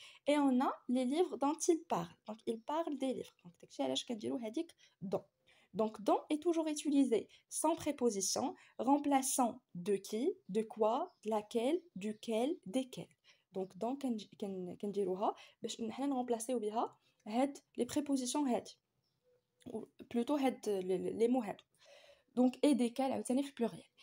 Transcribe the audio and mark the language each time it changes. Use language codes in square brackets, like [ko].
[fr] Et on a les livres dont il parle. Donc, il parle des livres. [ar] Donc, داكشي علاش كنديرو هذيك dont. [fr] Donc, dont est toujours utilisé sans préposition, remplaçant de qui, de quoi, de laquelle, duquel, desquels. [ar] Donc, dont كنديروها باش نحنا نرمبلاسيو بها هاد [fr] les prépositions [ar] هاد. [fr] Ou plutôt هاد les mots هاد. Donc, et desquels [ar] عاوتاني في [fr] pluriel.